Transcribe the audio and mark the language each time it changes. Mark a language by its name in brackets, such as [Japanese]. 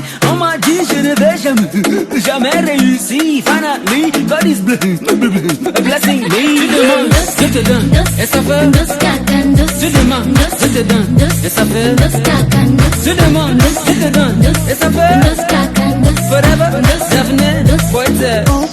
[French] On m'a dit je ne vais jamais réussir. [English] Finally, God is blessing me. [French] Tu demandes, je te donne, et ça fait. Tu demandes, je te donne, et ça fait. Tu demandes, je te donne, et ça fait. [English] Forever, definite, boy, there.